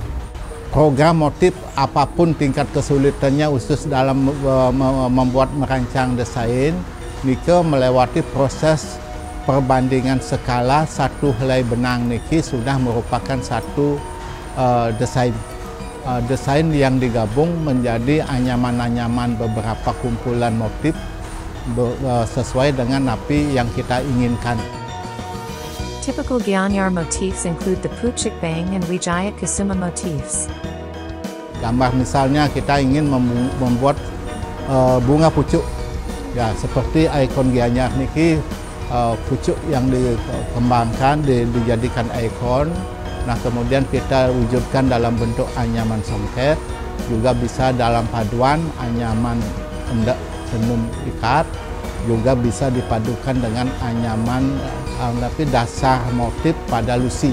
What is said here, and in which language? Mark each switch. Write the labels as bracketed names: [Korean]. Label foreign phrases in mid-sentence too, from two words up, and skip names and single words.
[Indonesian] Program motif apapun tingkat kesulitannya, khusus dalam membuat merancang desain, Nika melewati proses perbandingan skala. Satu helai benang niki sudah merupakan satu desain. Desain yang digabung menjadi anyaman-anyaman beberapa kumpulan motif sesuai dengan napi yang kita inginkan. [English] Typical Gianyar motifs include the Puchik Bang and Wijaya Kusuma motifs. [Indonesian] Gambar misalnya kita ingin membuat bunga pucuk, ya seperti ikon Gianyar niki pucuk yang dikembangkan dijadikan ikon. Nah kemudian kita wujudkan dalam bentuk anyaman songket, juga bisa dalam paduan anyaman endak tenun ikat, juga bisa dipadukan dengan anyaman tapi dasar motif pada lusi.